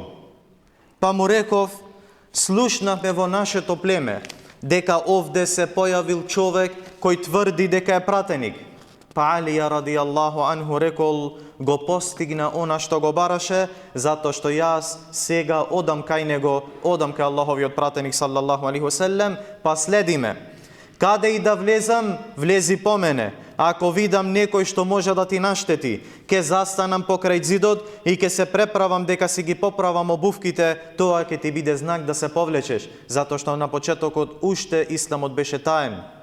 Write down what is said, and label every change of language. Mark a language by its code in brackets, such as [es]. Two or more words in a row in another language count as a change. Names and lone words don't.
[mk] Па му реков: слушнавме во нашето племе дека овде се појавил човек кој тврди дека е пратеник. Па Алија [ar] رضي الله عنه [mk] рекол: го постигна она што го бараше, затоа што јас сега одам кај него, одам кај Аллаховиот пратеник [ar] صلى الله عليه وسلم, [mk] па следи ме. Каде и да влезам, влези по мене. Ако видам некој што може да ти наштети, ке застанам покрај зидот и ке се преправам дека си ги поправам обувките, тоа ќе ти биде знак да се повлечеш, затоа што на почетокот уште исламот беше таен.